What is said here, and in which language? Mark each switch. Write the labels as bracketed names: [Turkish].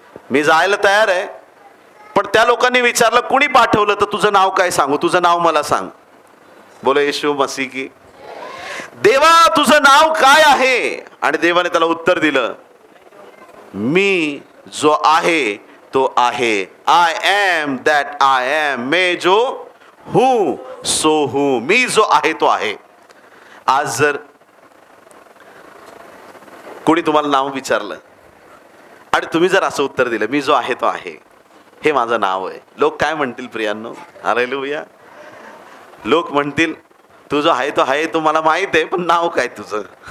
[Marathi] मी जायला तयार आहे, पण त्या लोकांनी विचारलं कुणी पाठवलं? तर तुझं नाव काय सांगू? तुझं नाव मला सांग. [Hindi] बोले येशू मसीह की. [Marathi] देवा, तुझं नाव काय आहे? आणि देवाने त्याला उत्तर दिलं, मी जो आहे तो आहे. [English] I am that I am, [Hindi] मैं जो हूं सो हूं. [Marathi] मी जो आहे तो आहे. आज जर कोणी तुम्हाला नाव विचारलं आणि तुम्ही जर असं उत्तर दिलं, मी जो आहे तो आहे, हे माझं नाव आहे, लोक काय म्हणतील प्रियांनो? हालेलुया. लोक म्हणतील तू जो आहे तो आहे, तो मला माहित आहे, पण नाव काय तुझं?